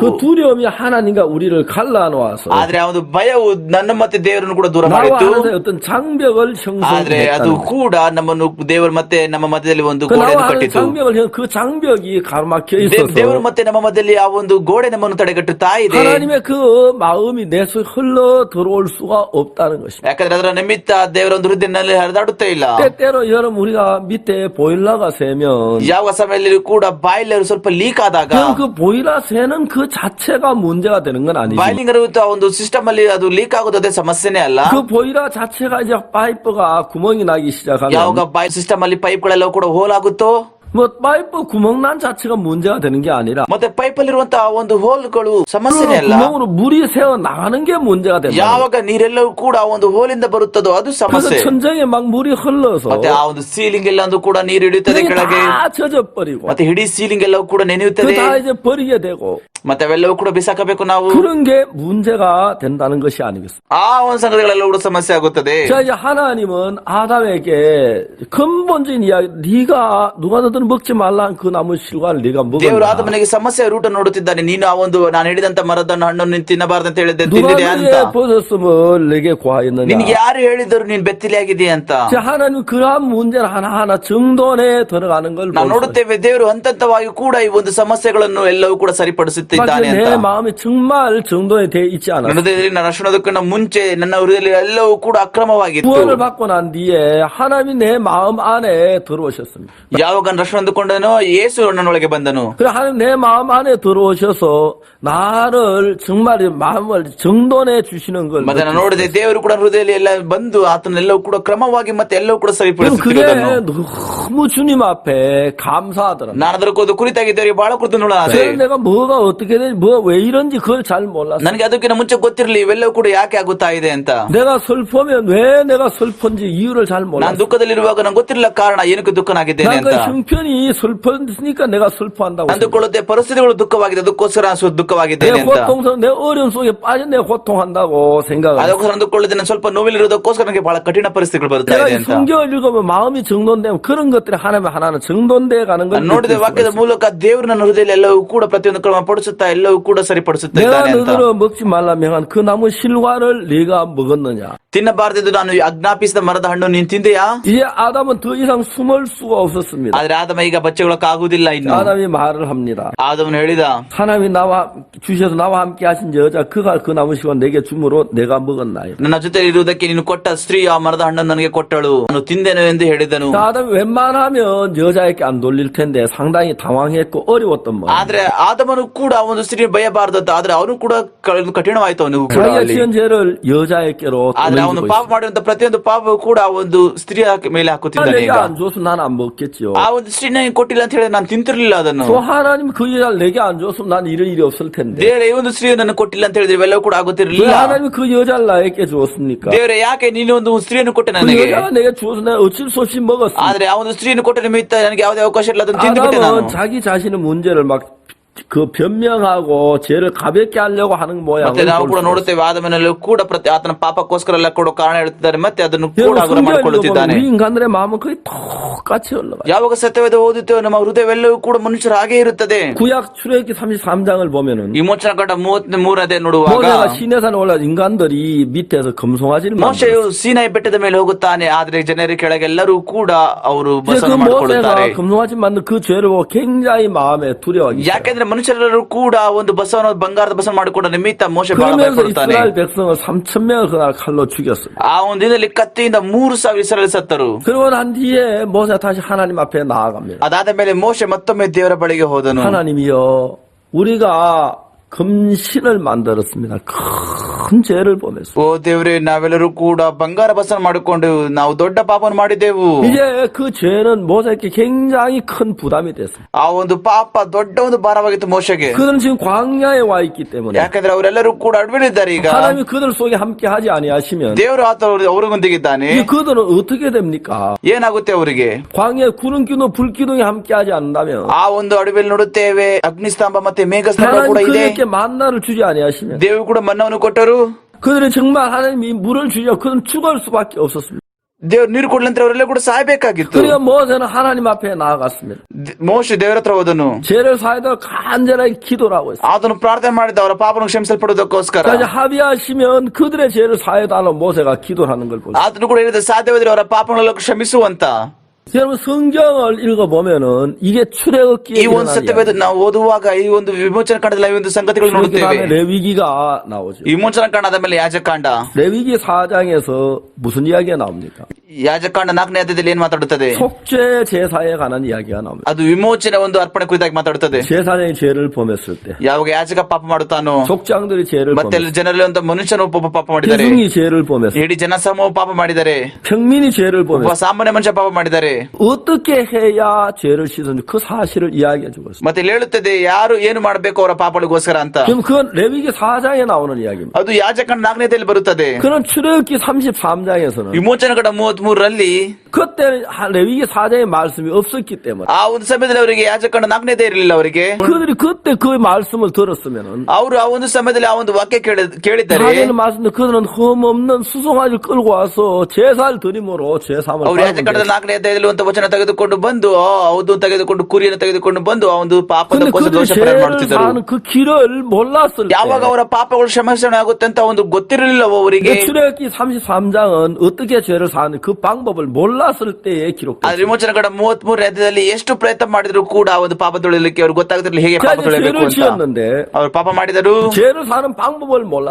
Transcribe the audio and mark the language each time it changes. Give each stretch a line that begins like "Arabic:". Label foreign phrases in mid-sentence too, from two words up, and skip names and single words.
Korean: 그 두려움이 하나님과 우리를 갈라놓아서
Kannada: ಆದ್ರೆ ಆ ಒಂದು ಭಯವು ನನ್ನ ಮತ್ತೆ ದೇವರನ್ನು ಕೂಡ ದೂರ
Korean: 나와
Kannada: ಮಾಡಿತ್ತು.
Korean: 하나님의 어떤 장벽을
Kannada: ಆದ್ರೆ ಅದು
Korean: 형성했다는
Kannada: ಕೂಡ ನಮ್ಮನ್ನು ದೇವರು ಮತ್ತೆ ನಮ್ಮ ಮಧ್ಯದಲ್ಲಿ ಒಂದು
Korean: 그
Kannada: ಗೋಡೆಯನ್ನು
Korean: 나와 하나님
Kannada: ಕಟ್ಟಿತು.
Korean: 그 장벽이 가로막혀 있어서
Kannada: ದೇವರು ಮತ್ತೆ ನಮ್ಮ ಮಧ್ಯದಲ್ಲಿ ಆ ಒಂದು ಗೋಡೆ ನಮ್ಮನ್ನು ತಡೆಗಟ್ಟುತ್ತಾ ಇದೆ.
Korean: 하나님의 그 마음이 내 속에 흘러 들어올 수가 없다는 것입니다.
Kannada: ಯಾಕಂದ್ರೆ ಅದರ ನಿಮಿತ್ತ ದೇವರ ಒಂದು ಹೃದಯದಲ್ಲಿ ಹರಿದಾಡುತ್ತಾ ಇಲ್ಲ.
Korean: 때때로 여러분 우리가 밑에 보일러가 새면
Kannada: ಯಾವ ಸಮಯದಲ್ಲಿ ಕೂಡ ಬಾಯ್ಲರ್ ಸ್ವಲ್ಪ ಲೀಕ್ ಆದಾಗ
Korean: 그럼 그 보일러 새는 그 자체가 문제가 되는 건 아니지만
Kannada: ಬಾಯ್ಲಿಂಗ್ ಇರುವಂತಹ ಒಂದು ಸಿಸ್ಟಮ್ ಅಲ್ಲಿ ಅದು ಲೀಕ್ ಆಗೋದೇ ಸಮಸ್ಯೆನೇ ಅಲ್ಲ.
Korean: 그 보일러 자체가 이제 파이프가 구멍이 나기 시작하면
Kannada: ಯಾವಾಗ ಬಾಯ್ ಸಿಸ್ಟಮ್ ಅಲ್ಲಿ ಪೈಪ್ ಗಳೆಲ್ಲ ಕೂಡ ಹೋಲ್ ಆಗುತ್ತೋ,
Korean: 뭐 파이프 구멍 난 자체가 문제가 되는 게 아니라
Kannada: ಮತ್ತೆ ಪೈಪ್ ಅಲ್ಲಿರುವಂತಹ ಒಂದು ಹೋಲ್ಗಳು ಸಮಸ್ಯೆನೇ
Korean: 그
Kannada: ಅಲ್ಲ.
Korean: 구멍으로 물이 새어 나가는 게 문제가 된다.
Kannada: ಯಾವಾಗ ನೀರೆಲ್ಲವೂ ಕೂಡ ಒಂದು ಹೋಲಿಂದ ಬರುತ್ತದೋ ಅದು
Korean: 그래서
Kannada: ಸಮಸ್ಯೆ.
Korean: 천장에 막 물이 흘러서
Kannada: ಮತ್ತೆ ಆ ಒಂದು ಸೀಲಿಂಗ್ ಎಲ್ಲ ಕೂಡ ನೀರು ಹಿಡಿಯುತ್ತದೆ
Korean: 그게
Kannada: ಕೆಳಗೆ.
Korean: 다 젖어버리고
Kannada: ಮತ್ತೆ ಇಡೀ ಸೀಲಿಂಗ್ ಎಲ್ಲವೂ ಕೂಡ ನೆನೆಯುತ್ತದೆ.
Korean: 그 다 이제 버리게 되고
Kannada: ಮತ್ತೆ ಅವೆಲ್ಲವೂ ಕೂಡ ಬಿಸಾಕಬೇಕು ನಾವು.
Korean: 그런 게 문제가 된다는 것이 아니겠습니까?
Kannada: ಆ ಒಂದು ಸಂಗತಿಗಳೆಲ್ಲ ಕೂಡ ಸಮಸ್ಯೆ ಆಗುತ್ತದೆ.
Korean: 자 이제 하나님은 아담에게 근본적인 이야기 네가 누가 너들은 먹지 말라 그 나무 실과를 네가
Kannada: ದೇವರು
Korean: 먹었냐
Kannada: ಆದಮನಿಗೆ ಸಮಸ್ಯೆಯ ರೂಟ ನೋಡುತ್ತಿದ್ದಾನೆ. ನೀನು ಆ ಒಂದು ನಾನು ಹೇಳಿದಂತ ಮರದ ಹಣ್ಣನ್ನು ನೀನು ತಿನ್ನಬಾರದು ಅಂತ ಹೇಳಿದ್ದೆ
Korean: 누가
Kannada: ತಿಂದಿದೆ ಅಂತ.
Korean: 너의 벗었음을 내게 고하였느냐.
Kannada: ನಿನ್ಗೆ ಯಾರು ಹೇಳಿದರು ನೀನ್ ಬೆತ್ತಲೆಯಾಗಿದೆಯಾ ಅಂತ.
Korean: 자 하나님 그러한 문제를 하나하나 정돈에 들어가는 걸
Kannada: ನಾವು
Korean: 보여요.
Kannada: ನೋಡುತ್ತೇವೆ ದೇವರು ಹಂತವಾಗಿ ಕೂಡ ಈ ಒಂದು ಸಮಸ್ಯೆಗಳನ್ನು ಎಲ್ಲವೂ ಕೂಡ ಸರಿಪಡಿಸುತ್ತಿದ್ದಾನೆ
Korean: 내
Kannada: ಅಂತ.
Korean: 마음이 정말 정돈이 돼 있지
Kannada: ನನ್ನ
Korean: 않았어.
Kannada: ಹೃದಯದಲ್ಲಿ ನಾನು ರಕ್ಷಣದಕ್ಕಿಂತ ಮುಂಚೆ ನನ್ನ ಹೃದಯದಲ್ಲಿ ಎಲ್ಲವೂ ಕೂಡ ಅಕ್ರಮವಾಗಿತ್ತು.
Korean: 구원을 받고 난 뒤에 하나님이 내 마음 안에 들어오셨습니다.
Kannada: ಯಾವಾಗ ನಾನು ರಕ್ಷಣೆ ಹೊಂದಿಕೊಂಡನು, ಯೇಸು ನನ್ನೊಳಗೆ ಬಂದನು.
Korean: 그래 하나님 내 마음 안에 들어오셔서 나를 정말 마음을 정돈해 주시는 걸
Kannada: ಮತ್ತೆ ನಾನು ನೋಡಿದೆ, ದೇವರು ಕೂಡ ಹೃದಯದಲ್ಲಿ ಎಲ್ಲ ಬಂದು ಆತನೆಲ್ಲವೂ ಕೂಡ ಕ್ರಮವಾಗಿ ಮತ್ತೆ ಎಲ್ಲವೂ ಕೂಡ
Korean: 그럼
Kannada: ಸರಿಪಡಿಸುತ್ತಿರುವುದನ್ನು
Korean: 그게 너무 주님 앞에 감사하더라.
Kannada: ನಾನು ಅದರ ಕುರಿತಾಗಿ ದೇವರಿಗೆ ಬಹಳ ಕೃತಜ್ಞನಾದೆ.
Korean: 그래서 내가 뭐가 어떻게 되는지 왜 이런지 그걸 잘 몰랐어.
Kannada: ನನಗೆ ಅದಕ್ಕಿಂತ ಮುಂಚೆ ಗೊತ್ತಿರಲಿ ಇವೆಲ್ಲವೂ ಕೂಡ ಯಾಕೆ ಆಗುತ್ತಾ ಇದೆ ಅಂತ.
Korean: 내가 슬프면 왜 내가 슬픈지 이유를 잘
Kannada: ನಾನು
Korean: 몰랐어.
Kannada: ದುಃಖದಲ್ಲಿರುವಾಗ ನಂಗೆ ಗೊತ್ತಿರಲಿಲ್ಲ ಕಾರಣ ಏನಕ್ಕೆ ದುಃಖನಾಗಿದ್ದೇನೆ
Korean: 난
Kannada: ಅಂತ.
Korean: 그 형편이 슬프니까 내가 슬퍼한다고.
Kannada: ಅಂದುಕೊಳ್ಳುತ್ತೆ ಪರಿಸ್ಥಿತಿಗಳು ದುಃಖವಾಗಿದೆ, ಅದಕ್ಕೋಸ್ಕರ ದುಃಖವಾಗಿದ್ದೇನೆ
Korean: 내
Kannada: ಅಂತ.
Korean: 고통스러운 내 어려움 속에 빠진 내 고통한다고 생각을.
Kannada: ಅದಕ್ಕೋಸ್ಕರ ಅಂದುಕೊಳ್ಳುತ್ತೆ ನಾನು ಸ್ವಲ್ಪ ನೋವಿಲಿರುವುದಕ್ಕೋಸ್ಕರ ನನಗೆ ಬಹಳ ಕಠಿಣ ಪರಿಸ್ಥಿತಿಗಳು ಬರ್ತಾ
Korean: 내가
Kannada: ಇದೆ
Korean: 이
Kannada: ಅಂತ.
Korean: 성경을 읽으면 마음이 정돈되면 그런 것들이 하나는 정돈돼 가는 걸
Kannada: ನಾನು ನೋಡಿದ
Korean: 느낄 수가
Kannada: ವಾಕ್ಯದ
Korean: 있어요.
Kannada: ಮೂಲಕ ದೇವರು ನನ್ನ ಹೃದಯದಲ್ಲಿ ಎಲ್ಲವೂ ಕೂಡ ಪ್ರತಿಯೊಂದು ಕ್ರಮ ಪಡಿಸುತ್ತಾ ಎಲ್ಲವೂ ಕೂಡ ಸರಿಪಡಿಸುತ್ತಾ
Korean: 내가
Kannada: ಇದ್ದಾನೆ ಅಂತ.
Korean: 너희를 먹지 말라 명한 그 나무 실과를 네가 먹었느냐.
Kannada: ತಿನ್ನಬಾರದೆಂದು ನಾನು ಆಜ್ಞಾಪಿಸಿದ ಮರದ ಹಣ್ಣು ನೀನು ತಿಂದೆಯಾ?
Korean: 이제 아담은 더 이상 숨을 수가 없었습니다.
Kannada: ಆದ್ರೆ ಆದಮ ಈಗ ಬಚ್ಚಗೊಳಕ್ಕಾಗುವುದಿಲ್ಲ ಇನ್ನು.
Korean: 아담이 말을 합니다.
Kannada: ಆದಮನು ಹೇಳಿದ,
Korean: 하나님이 주셔서 나와 함께 하신 여자 그가 그 나무 실과 내게 주므로 내가 먹었나요.
Kannada: ನನ್ನ ಜೊತೆ ಇರುವುದಕ್ಕೆ ನೀನು ಕೊಟ್ಟ ಸ್ತ್ರೀ ಆ ಮರದ ಹಣ್ಣನ್ನು ನನಗೆ ಕೊಟ್ಟಳು, ನಾನು ತಿಂದೆನು ಎಂದು ಹೇಳಿದನು.
Korean: 아담이 웬만하면 여자에게 안 돌릴 텐데 상당히 당황했고 어려웠던 뭐.
Kannada: ಆದ್ರೆ ಆದಮನು ಕೂಡ ಒಂದು ಸ್ತ್ರೀ ಭಯಬಾರದು ಅಂತ, ಆದ್ರೆ ಅವನು ಕೂಡ ಕಠಿಣವಾಯ್ತು ಅವನು ಕೂಡ
Korean: 자기가
Kannada: ಅಲ್ಲಿ.
Korean: 지은 죄를 여자에게로
Kannada: ಆದ್ರೆ ಅವನು
Korean: 돌리고
Kannada: ಪಾಪ
Korean: 있어요.
Kannada: ಮಾಡಿರುವಂತ ಪ್ರತಿಯೊಂದು ಪಾಪವು ಕೂಡ ಒಂದು ಸ್ತ್ರೀಯ ಮೇಲೆ ಹಾಕುತ್ತಿದ್ದಾನೆ
Korean: 내게
Kannada: ಈಗ.
Korean: 안 줘서 난 안 먹겠지요.
Kannada: ಆ ಒಂದು ಸ್ತ್ರೀ ನನಗೆ ಕೊಟ್ಟಿಲ್ಲ ಅಂತ ಹೇಳಿ ನಾನು ತಿಂತಿರ್ಲಿಲ್ಲ ಅದನ್ನು.
Korean: 또 하나님 그 여자를 내게 안 줬으면 난 이런 일이 없을 텐데.
Kannada: ದೇವರೇ ಈ ಒಂದು ಸ್ತ್ರೀ ನನಗೆ ಕೊಟ್ಟಿಲ್ಲ ಅಂತ ಹೇಳಿದ್ರೆ ಇವೆಲ್ಲವೂ ಕೂಡ
Korean: 왜
Kannada: ಆಗುತ್ತಿರಲಿಲ್ಲ.
Korean: 하나님이 그 여자를 나에게 주었습니까?
Kannada: ದೇವರೇ ಯಾಕೆ ನೀನು ಒಂದು ಸ್ತ್ರೀಯನ್ನು ಕೊಟ್ಟೆ
Korean: 그
Kannada: ನನಗೆ?
Korean: 여자가 내게 주어서 내가 어쩔 수 없이 먹었어.
Kannada: ಆದ್ರೆ ಆ ಒಂದು ಸ್ತ್ರೀಯನ್ನು ಕೊಟ್ಟ ನಿಮಿತ್ತ ನನಗೆ ಯಾವುದೇ ಅವಕಾಶ ಇಲ್ಲ, ಅದನ್ನು ತಿಂದುಬಿಟ್ಟೆ ನಾನು.
Korean: 아담은 자기 자신의 문제를 막 그 변명하고 죄를 가볍게 하려고 하는
Kannada: ಮತ್ತೆ ನಾವು ಕೂಡ
Korean: 모양을
Kannada: ನೋಡುತ್ತೇವೆ, ಆದಮೇಲೆ ಕೂಡ ಆತನ ಪಾಪಕ್ಕೋಸ್ಕರ ಎಲ್ಲ ಕೊಡೋ ಕಾರಣ ಹೇಳ್ತಿದ್ದಾರೆ, ಮತ್ತೆ ಅದನ್ನು ಕೂಡ
Korean: 여러분
Kannada: ಹಗುರ
Korean: 성경을
Kannada: ಮಾಡಿಕೊಳ್ಳುತ್ತಿದ್ದಾನೆ.
Korean: 읽어보면 우리 인간들의 마음은 거의 똑같이 흘러가요.
Kannada: ಯಾವಾಗ ಸತ್ಯವೇದ ಓದುತ್ತೇವೆ ನಮ್ಮ ಹೃದಯವೆಲ್ಲವೂ ಕೂಡ ಮನುಷ್ಯರ ಹಾಗೆ ಇರುತ್ತದೆ.
Korean: 구약 출애굽기 33장을 보면은
Kannada: ವಿಮೋಚನಾ ಕಾಂಡ 33ನೇ ನೋಡುವಾಗ
Korean: 모세가 시내산에 올라 인간들이 밑에서 금송아지를
Kannada: ಮೋಶೆಯು
Korean: 만들었어요.
Kannada: ಸೀನಾಯಿ ಬೆಟ್ಟದ ಮೇಲೆ ಹೋಗುತ್ತಾನೆ, ಆದ್ರೆ ಜನರ ಕೆಳಗೆಲ್ಲರೂ ಕೂಡ ಅವರು
Korean: 이제 그
Kannada: ಬಸವನ ಮಾಡಿಕೊಳ್ಳುತ್ತಾರೆ.
Korean: 모세가 금송아지 만든 그 죄를 보고 굉장히 마음에 두려워하기 시작해요.
Kannada: ಯಾಕೆಂದ್ರೆ ಮನುಷ್ಯರೆಲ್ಲರೂ ಕೂಡ ಒಂದು ಬಸವನ ಬಂಗಾರದ ಬಸವನ ಮಾಡಿಕೊಂಡ ನಿಮಿತ್ತ ಮೋಶೆ ಬಹಳ
Korean: 그러면서
Kannada: ಭಯಪಡುತ್ತಾನೆ.
Korean: 이스라엘 백성을 3,000명을 그날 칼로 죽였어요.
Kannada: ಆ ಒಂದು ದಿನದಲ್ಲಿ ಕತ್ತಿಯಿಂದ 3,000 ಇಸ್ರಾಯೇಲ್ ಸತ್ತರು.
Korean: 그러고 난 뒤에 모세가 다시 하나님 앞에 나아갑니다.
Kannada: ಅದಾದ ಮೇಲೆ ಮೋಶೆ ಮತ್ತೊಮ್ಮೆ ದೇವರ ಬಳಿಗೆ ಹೋದನು.
Korean: 하나님이여, 우리가 금신을 만들었습니다. 큰 죄를 범했습니다.
Kannada: ಓ ದೇವರೇ, ನಾವೆಲ್ಲರೂ ಕೂಡ ಬಂಗಾರ ಬಸವನ ಮಾಡಿಕೊಂಡು ನಾವು ದೊಡ್ಡ ಪಾಪವನ್ನು ಮಾಡಿದೆವು.
Korean: 이제 그 죄는 모세에게 굉장히 큰 부담이 됐어요.
Kannada: ಆ ಒಂದು ಪಾಪ ದೊಡ್ಡ ಒಂದು ಭಾರವಾಗಿತ್ತು ಮೋಶೆಗೆ.
Korean: 그들은 지금 광야에 와 있기 때문에
Kannada: ಯಾಕಂದ್ರೆ ಅವರೆಲ್ಲರೂ ಕೂಡ ಅಡವಿಲಿದ್ದಾರೆ ಈಗ.
Korean: 하나님이 그들 속에 함께 하지 아니하시면
Kannada: ದೇವರು ಅವರಿಗೊಂದಿಗಿದ್ದಾನೆ.
Korean: 이제 그들은 어떻게 됩니까?
Kannada: ಏನಾಗುತ್ತೆ ಅವರಿಗೆ?
Korean: 광야에 구름 기둥 불 기둥이 함께 하지 않는다면
Kannada: ಆ ಒಂದು ಅಡವಿಯಲ್ಲಿ ನೋಡುತ್ತೇವೆ ಅಗ್ನಿಸ್ತಂಭ ಮತ್ತೆ ಮೇಘಸ್ತಂಭ
Korean: 하나님
Kannada: ಕೂಡ ಇದೆ.
Korean: 그들에게 만나를 주지 아니하시면
Kannada: ದೇವರು ಕೂಡ ಮನ್ನವನ್ನು ಕೊಟ್ಟರು.
Korean: 그들은 정말 하나님이 물을 주려 그들은 죽을 수밖에 없었습니다.
Kannada: ದೇವ್ರು ನೀರು ಕೊಡ್ಲಂತ ಅವರೆಲ್ಲ ಕೂಡ ಸಾಯ್ಬೇಕಾಗಿತ್ತು.
Korean: 그러니까 모세는 하나님 앞에 나아갔습니다.
Kannada: ಮೋಶೆ ದೇವರ ಹತ್ರ ಹೋದನು.
Korean: 죄를 사하도록 간절하게 기도를 하고 있어요.
Kannada: ಆತನು ಪ್ರಾರ್ಥನೆ ಮಾಡಿದ ಅವರ ಪಾಪವನ್ನು ಕ್ಷಮಿಸಲ್ಪಡುವುದಕ್ಕೋಸ್ಕರ.
Korean: 그래서 합의하시면 그들의 죄를 사해달라고 모세가 기도를 하는 걸 보세요.
Kannada: ಆತನು ಕೂಡ ಹೇಳಿದ ಸಾಧ್ಯವಾದರೆ ಅವರ ಪಾಪಗಳನ್ನು ಕ್ಷಮಿಸುವಂತ.
Korean: 여러분 성경을 읽어보면은 이게 출애굽기에
Kannada: ಈ ಒಂದು ಸತ್ಯವೇದ ನಾವು ಓದುವಾಗ ಈ ಒಂದು ವಿಮೋಚನಾ ಕಾಂಡದಲ್ಲಿ ಈ ಒಂದು ಸಂಗತಿಗಳು ನೋಡುತ್ತೇವೆ.
Korean: 다음에 레위기가 나오죠.
Kannada: ವಿಮೋಚನಾ ಕಾಂಡದ ಮೇಲೆ ಯಾಜಕಾಂಡ.
Korean: 레위기 4장에서 무슨 이야기가 나옵니까?
Kannada: ಯಾಜಕಾಂಡ 4ನೇ ಅಧ್ಯಾಯದಲ್ಲಿ ಏನ್ ಮಾತಾಡುತ್ತದೆ?
Korean: 속죄 제사에 관한 ಇ야기가 나옵니다.
Kannada: ಅದು ವಿಮೋಚನೆ ಒಂದು ಅರ್ಪಣೆ ಕುರಿತಾಗಿ ಮಾತಾಡುತ್ತದೆ.
Korean: 제사장이 죄를 범했을 때,
Kannada: ಯಾವಾಗ ಯಾಜಕ ಪಾಪ ಮಾಡುತ್ತಾನೋ,
Korean: 족장들이 죄를
Kannada: ಮತ್ತೆ
Korean: 범했을
Kannada: ಜನರಲ್ಲಿ ಒಂದು ಮನುಷ್ಯನು ಪಾಪ
Korean: 때,
Kannada: ಮಾಡಿದ್ದಾರೆ,
Korean: 대중이 죄를 범했을 때,
Kannada: ಇಡೀ ಜನಸಮೂಹ ಪಾಪ ಮಾಡಿದ್ದಾರೆ,
Korean: 평민이 죄를
Kannada: ಒಬ್ಬ
Korean: 범했을 때
Kannada: ಸಾಮಾನ್ಯ ಮನುಷ್ಯ ಪಾಪ ಮಾಡಿದ್ದಾರೆ.
Korean: 어떻게 해야 죄를 씻었는지 그 사실을 이야기해 주고 있습니다.
Kannada: ಮತ್ತೆ ಇಲ್ಲಿ ಹೇಳುತ್ತದೆ ಯಾರು ಏನು ಮಾಡಬೇಕು ಅವರ ಪಾಪಗಳಿಗೋಸ್ಕರ ಅಂತ.
Korean: 그럼 그건 레위기 4장에 나오는 이야기입니다.
Kannada: ಅದು ಯಾಜಕಾಂಡ 4ನೇ ಅಧ್ಯಾಯದಲ್ಲಿ ಬರುತ್ತದೆ.
Korean: 그런 출애굽기 33장에서는
Kannada: ವಿಮೋಚನಾ ಕಾಂಡ 33ರಲ್ಲಿ
Korean: 그때 레위기 4장의 말씀이 없었기 때문에
Kannada: ಆ ಒಂದು ಸಮಯದಲ್ಲಿ ಅವರಿಗೆ ಯಾಜಕಾಂಡ 4ನೇ ಅಧ್ಯಾಯ ಇರಲಿಲ್ಲ ಅವರಿಗೆ.
Korean: 그들이 그때 그 말씀을 들었으면은
Kannada: ಅವರು ಆ ಒಂದು ಸಮಯದಲ್ಲಿ ಆ ಒಂದು ವಾಕ್ಯ ಕೇಳಿದ್ದಾರೆ.
Korean: 4장의 말씀도 그들은 흠없는 수송아지를 끌고 와서 제사를 드림으로 죄사함을
Kannada: ಅವರು ಯಾಜಕಾಂಡದ
Korean: 받으면
Kannada: 4ನೇ ಅಧ್ಯಾಯದಲ್ಲಿ ಒಂದು ವಚನ ತೆಗೆದುಕೊಂಡು ಬಂದು ಹೌದು ತೆಗೆದುಕೊಂಡು ಕುರಿಯನ್ನು ತೆಗೆದುಕೊಂಡು ಬಂದು ಆ ಒಂದು ಪಾಪದ
Korean: 근데 그들이
Kannada: ದೋಷ ಪರಿಹಾರ
Korean: 죄를
Kannada: ಮಾಡುತ್ತಿದ್ದರು.
Korean: 사는 그 길을 몰랐을 때
Kannada: ಯಾವಾಗ ಅವರ ಪಾಪಗಳು ಕ್ಷಮಾಪಣೆ ಆಗುತ್ತೆ ಅಂತ ಒಂದು ಗೊತ್ತಿರಲಿಲ್ಲ ಅವರಿಗೆ.
Korean: 출애굽기 33장은 어떻게 죄를 사는 그 그 방법을 몰랐을 때에 기록돼.
Kannada: ಆದ್ರೆ ವಿಮೋಚನ ಕೂಡ 33 ಅಧ್ಯಾಯದಲ್ಲಿ ಎಷ್ಟು ಪ್ರಯತ್ನ ಮಾಡಿದ್ರು ಕೂಡ ಆ ಒಂದು ಪಾಪ ತೊಳೆಯಲಿಕ್ಕೆ ಅವ್ರಿಗೆ ಗೊತ್ತಾಗ್ತಿರ್ಲಿಲ್ಲ ಹೇಗೆ ಪಾಪ ತೊಳೆಯಬೇಕು
Korean: 죄를
Kannada: ಅಂತ.
Korean: 지었는데
Kannada: ಅವ್ರು ಪಾಪ ಮಾಡಿದರು,
Korean: 죄를 사는 방법을 몰랐어.